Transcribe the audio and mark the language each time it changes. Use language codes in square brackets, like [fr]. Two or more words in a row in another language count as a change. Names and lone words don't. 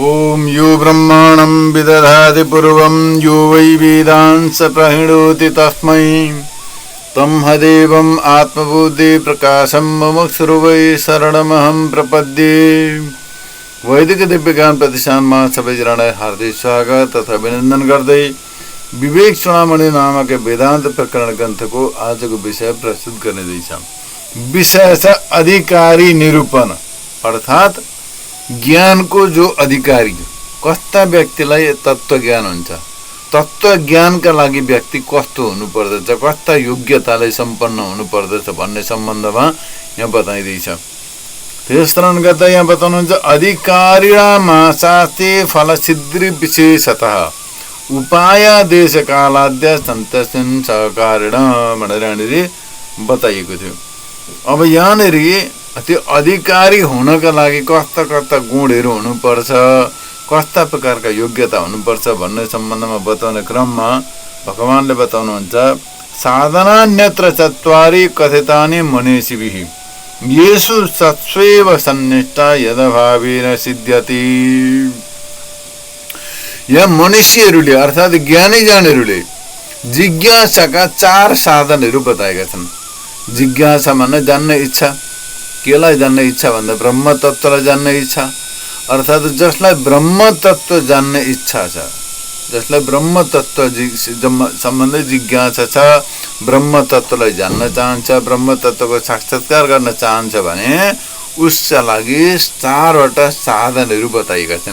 [sa] ॐ यो ब्रह्माणं विदधाति पूर्वं यो वै वेदांस प्रहिणोति तस्मै तमहदेवम् आत्मबुद्धि प्रकाशं मुमुक्षुर् वै शरणमहं प्रपद्ये। [ne] वैदिक दिव्य ज्ञान प्रतिष्ठानमा सबैजनालाई हार्दिक स्वागत तथा अभिनन्दन गर्दै विवेक चूडामणि नामक वेदान्त प्रकरण ग्रन्थको आजको विषय प्रस्तुत गर्दैछ। विषय छ अधिकारी निरूपण, अर्थात् ज्ञानको जो अधिकारी, कस्ता व्यक्तिलाई तत्त्व ज्ञान हुन्छ, तत्त्व ज्ञानका लागि व्यक्ति कस्तो हुनुपर्दछ, कस्ता योग्यताले सम्पन्न हुनुपर्दछ भन्ने सम्बन्धमा यहाँ बताइदैछ। त्यसरण गर्दा यहाँ बताउनुहुन्छ [sa] अधिकारिणामा शास्त्रे फलसिद्धि विशेषतः उपाय देश कालाद्य सन्तस्मिन् सहकारिण [ne] भनेर यहाँनिर बताइएको थियो। अब यहाँनिर त्यो अधिकारी हुनका लागि कस्ता कस्ता गुणहरू हुनुपर्छ, कस्ता प्रकारका योग्यता हुनुपर्छ भन्ने सम्बन्धमा बताउने क्रममा भगवानले बताउनुहुन्छ [sa] साधनान्यत्र चत्वारि कथितानि मनीषिभिः येषु सत्स्वेव सन्निष्ठा यदभावेन सिद्ध्यति। [ne] यहाँ मनुष्यहरूले अर्थात् ज्ञानी जानहरूले जिज्ञासाका 4 साधनहरू बताएका छन्। जिज्ञासा भन्ने जान्ने इच्छा, केलाई जान्ने इच्छा भन्दा ब्रह्म तत्त्वलाई जान्ने इच्छा, अर्थात् जसलाई ब्रह्म तत्त्व जान्ने इच्छा छ, जसलाई ब्रह्म तत्त्व सम्बन्धी जिज्ञासा छ, ब्रह्म तत्त्वलाई जान्न चाहन्छ, ब्रह्म तत्त्वको साक्षात्कार गर्न चाहन्छ भने उसका लागि 4वटा साधनहरू बताएका छन्।